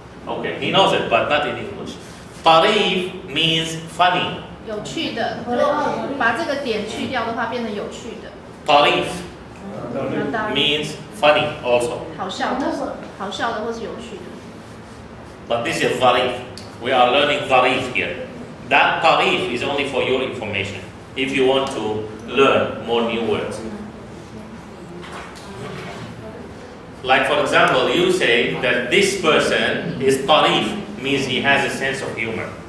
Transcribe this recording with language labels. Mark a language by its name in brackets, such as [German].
[English] Okay, he knows it but not in English. Tarif means funny. [Chinese] 有趣的，如果把这个点去掉的话，变成有趣的。 [English] Tarif means funny also. [Chinese] 好笑的，好笑的或是有趣的。 [English] But this is Zarif. We are learning Zarif here. That Tarif is only for your information. If you want to learn more new words. Like for example, you say that this person is Tarif, means he has a sense of humor.